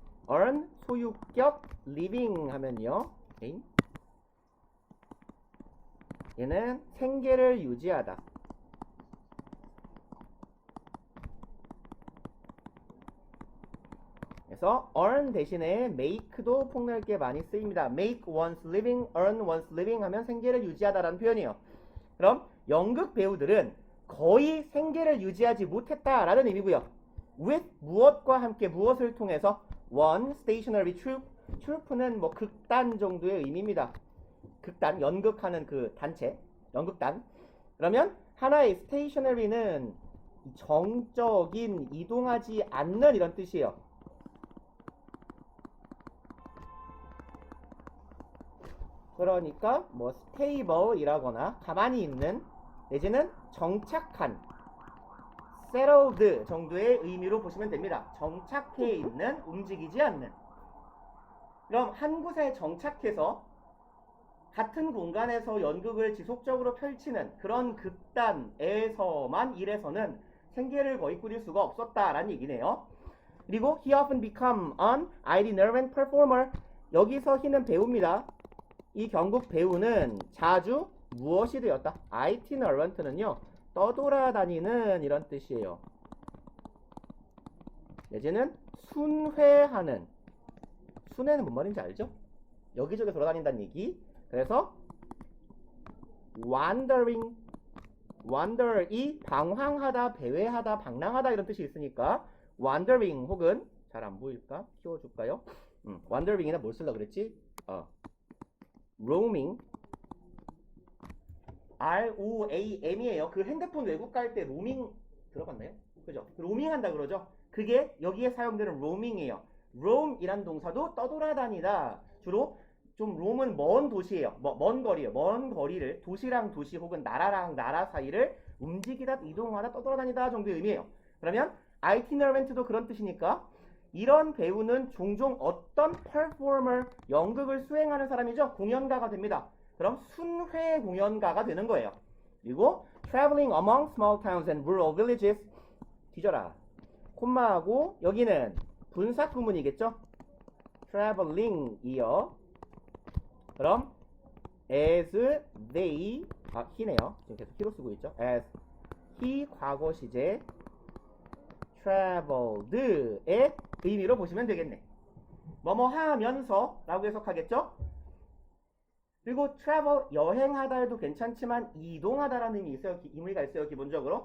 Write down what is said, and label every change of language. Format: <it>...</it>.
<ko>earn 소유격 living 하면요. 오케이. 얘는 생계를 유지하다. 그래서 earn 대신에 make도 폭넓게 많이 쓰입니다.</ko> <en>make one's living, earn one's living</en> <ko>하면 생계를 유지하다라는 표현이에요. 그럼 연극 배우들은 거의 생계를 유지하지 못했다라는 의미고요. with 무엇과 함께 무엇을 통해서</ko> <en>one stationary troupe,</en> <ko>troupe는 뭐 극단 정도의 의미입니다. 극단, 연극하는 그 단체, 연극단. 그러면 하나의 stationary는 정적인, 이동하지 않는 이런 뜻이에요. 그러니까 뭐 stable이라거나 가만히 있는 내지는 정착한 settled 정도의 의미로 보시면 됩니다. 정착해 있는, 움직이지 않는. 그럼 한 곳에 정착해서 같은 공간에서 연극을 지속적으로 펼치는 그런 극단에서만 일해서는 생계를 거의 꾸릴 수가 없었다라는 얘기네요.</ko> <en>그리고 he often become an itinerant performer.</en> <ko>여기서 he는 배우입니다. 이 경국 배우는 자주 무엇이 되었다? itinerant는요, 떠돌아다니는 이런 뜻이에요. 내지는 순회하는. 순회는 뭔 말인지 알죠? 여기저기 돌아다닌다는 얘기. 그래서 wandering, wander이 방황하다, 배회하다, 방랑하다 이런 뜻이 있으니까 wandering 혹은 잘 안 보일까? 키워줄까요? wandering이나 뭘 쓰려고 그랬지? roaming, ROAM이에요. 그 핸드폰 외국 갈 때 로밍 들어봤나요? 그죠? 로밍 한다 그러죠? 그게 여기에 사용되는 roaming이에요. roam이란 동사도 떠돌아다니다. 주로 좀 roam은 먼 도시예요. 먼 거리예요. 먼 거리를 도시랑 도시 혹은 나라랑 나라 사이를 움직이다, 이동하다, 떠돌아다니다 정도의 의미예요. 그러면 itinerant도 그런 뜻이니까 이런 배우는 종종 어떤 performer, 연극을 수행하는 사람이죠. 공연가가 됩니다. 그럼 순회 공연가가 되는 거예요.</ko> <en>그리고 traveling among small towns and rural villages.</en> <ko>뒤져라. 콤마하고 여기는 분사 구문이겠죠. traveling이요. 그럼 as they, he네요. 지금 계속 he로 쓰고 있죠. as he 과거 시제 traveled의 의미로 보시면 되겠네. 뭐뭐 하면서 라고 해석하겠죠. 그리고 travel, 여행하다에도 괜찮지만 이동하다라는 의미가 있어요. 기본적으로.</ko>